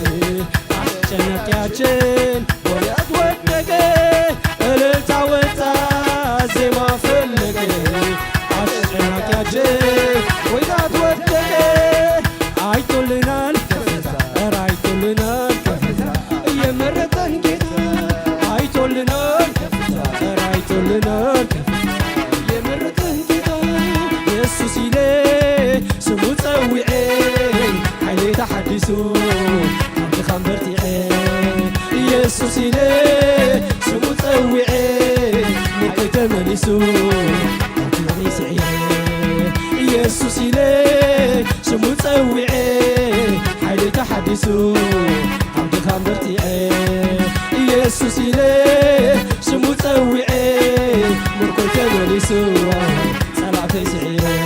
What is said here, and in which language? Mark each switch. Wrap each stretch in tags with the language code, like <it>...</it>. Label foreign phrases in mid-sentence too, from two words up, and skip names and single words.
<am>አስጨናቂያችን ወዲያት ወደቀ እልልታ ወጣ ዜማ ፈለቀ አስጨናቂያችን ወዲያት ወደቀ አይቶልናል ከፍታ ኧረ አይቶልናል ከፍታ የመረጠን ጌታ አይቶልናል ከፍታ ኧረ አይቶልናል ከፍታ የመረጠን ጌታ</am> <ti>ኢየሱስ ኢለ ስሙ ፀዊዐ ሓይሊ ተሓዲሱ ካብቲ ኸንበርቲዐ ኢየሱስ ኢለ ስሙ ፀዊዐ ምርኮይ ተመሊሱ ካብቲ ስዒረ ኢየሱስ ኢለ ስሙ ፀዊዐ ሓይሊ ተሓዲሱ ካብቲ ኸንበርቲዐ ኢየሱስ ኢለ ስሙ ፀዊዐ ምርኮይ ተመሊሱ ጸላእተይ ስዒረ</ti>